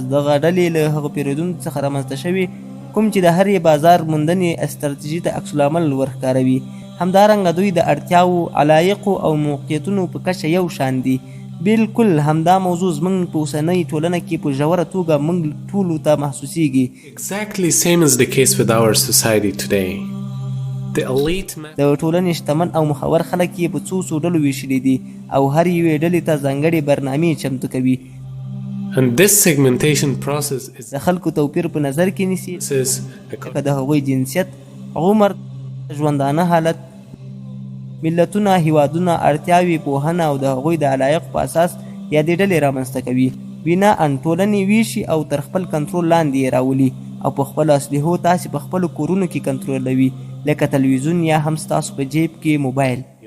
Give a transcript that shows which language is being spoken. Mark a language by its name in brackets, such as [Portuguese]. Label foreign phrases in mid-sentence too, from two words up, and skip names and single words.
[Pashto] دغه ډلې له هغه پیرودونکو څخه رامنځته شوي کوم چې د هرې بازار موندنې استراتیژي ته عکس العمل ورښکاروي. همدارنګه دوی د اړتیاوو، علایقو او موقعیتونو په کچه یو شان دي. بالکل همدا موضوع زموږ په اوسنۍ ټولنه کې په ژوره توګه موږ ټولو ته محسوسیږي. [English] Exactly same is the case with our society today. [Pashto] د ټولنې شتمن او مخور خلک یې په څو ډلو ویشلي دي او هر یوې ډلې ته ځانګړې برنامې چمتو کوي. [English] And this segmentation process is [Pashto] د خلکو توپیر په نظر کې نیسي، لکه د هغوی جنسیت، عمر، ژوندانه حالت، ملتونه، هیوادونه، اړتیاوې، پوهنه او د هغوی د علایقو په اساس یادې ډلې رامنځته کوي. بنا ان ټولنې ویشي او تر خپل کنټرول لاندې یې راولي او په خپلو اسلحو تاسې په خپلو کورونو کې کنټرولوي، لکه تلویزیون یا هم ستاسو په جیب کې موبایل.